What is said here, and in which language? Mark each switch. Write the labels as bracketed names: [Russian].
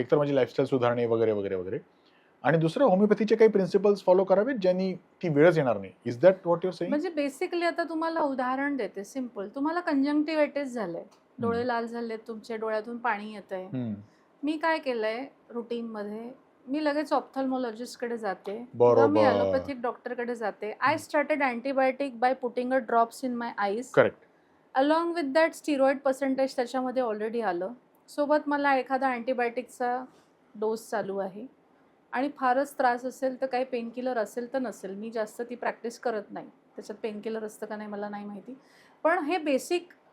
[Marathi] एक तर माझी लाईफस्टाईल सुधारणे वगैरे वगैरे वगैरे, आणि दुसरं होमिओपॅथीचे काही प्रिन्सिपल्स फॉलो करावेत ज्यांनी ती वेळच येणार नाही. [English] Is that what you saying? [Marathi] म्हणजे बेसिकली आता तुम्हाला उदाहरण देते सिंपल. तुम्हाला कंजंक्टिव्हायटिस झालंय, डोळे लाल झालेत, तुमच्या डोळ्यातून पाणी येतंय. मी काय केलंय रुटीनमध्ये, मी लगेच ऑप्थल्मॉलॉजिस्टकडे जाते किंवा मी ॲलोपॅथिक डॉक्टरकडे जाते. [English] I started antibiotic by putting a drops in my eyes. Correct. Along with that steroid percentage [Marathi] त्याच्यामध्ये ऑलरेडी आलं. सोबत मला एखादा अँटीबायोटिकचा डोस चालू आहे आणि फारच त्रास असेल तर काही पेनकिलर असेल तर नसेल. मी जास्त ती प्रॅक्टिस करत नाही, त्याच्यात पेनकिलर असतं का नाही मला नाही माहिती. पण हे बेसिक